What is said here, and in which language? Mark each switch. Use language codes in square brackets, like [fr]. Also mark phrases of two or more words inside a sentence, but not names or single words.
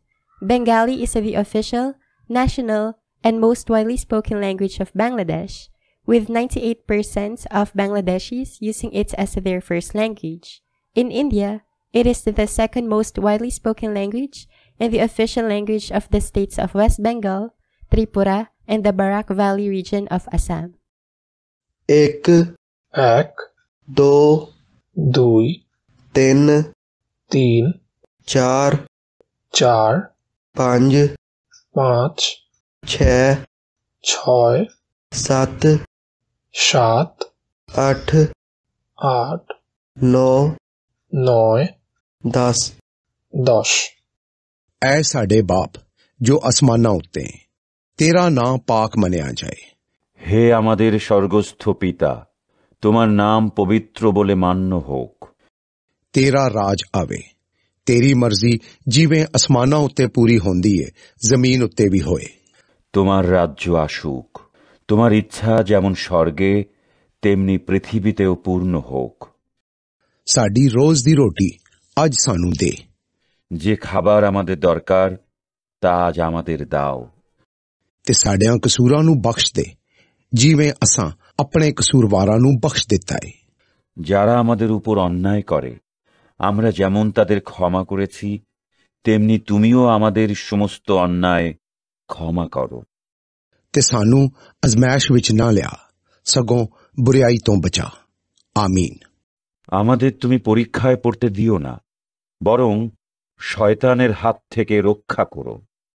[en] Bengali is the official, national, and most widely spoken language of Bangladesh, with 98% of Bangladeshis using it as their first language. In India, it is the second most widely spoken language and the official language of the states of West Bengal, Tripura, and the Barak Valley region of Assam. [hi] एक दो [bn] দুই [hi] तीन [bn] তিন [hi] चार [bn] চার [hi] पाँच [bn] পাঁচ [hi] छः [bn] ছয় [hi] सात [bn] সাত [hi] आठ [bn] আট [hi] नौ [bn] নয় 10 10 [pa] ਐ ਸਾਡੇ ਬਾਪ ਜੋ ਅਸਮਾਨਾਂ ਉੱਤੇ ਤੇਰਾ ਨਾਂ ਪਾਕ ਮੰਨਿਆ ਜਾਏ। [bn] হে আমাদের স্বর্গস্থ পিতা, তোমার নাম পবিত্র বলে মান্য হোক। [pa] ਤੇਰਾ ਰਾਜ ਆਵੇ, ਤੇਰੀ ਮਰਜ਼ੀ ਜਿਵੇਂ ਅਸਮਾਨਾਂ ਉੱਤੇ ਪੂਰੀ ਹੁੰਦੀ ਏ ਜ਼ਮੀਨ ਉੱਤੇ ਵੀ ਹੋਏ। [bn] তোমার রাজ্য আসুক, তোমার ইচ্ছা যেমন স্বর্গে তেমনি পৃথিবীতেও পূর্ণ হোক। [pa] ਸਾਡੀ ਰੋਜ਼ ਦੀ ਰੋਟੀ ਅੱਜ ਸਾਨੂੰ ਦੇ। [bn] যে খাবার আমাদের দরকার তা আজ আমাদের দাও। [pa] ਤੇ ਸਾਡਿਆਂ ਕਸੂਰਾਂ ਨੂੰ ਬਖਸ਼ ਦੇ ਜਿਵੇਂ ਅਸਾਂ ਆਪਣੇ ਕਸੂਰਵਾਰਾਂ ਨੂੰ ਬਖਸ਼ ਦਿੱਤਾ ਏ। [bn] যারা আমাদের উপর অন্যায় করে আমরা যেমন তাদের ক্ষমা করেছি, তেমনি তুমিও আমাদের সমস্ত অন্যায় ক্ষমা করো। [pa] ਤੇ ਸਾਨੂੰ ਅਜ਼ਮਾਇਸ਼ ਵਿੱਚ ਨਾ ਲਿਆ, ਸਗੋਂ ਬੁਰੀਆਈ ਤੋਂ ਬਚਾ। ਆਮੀਨ। [bn] আমাদের তুমি পরীক্ষায় পড়তে দিও না, বরং শয়তানের হাত থেকে রক্ষা করো।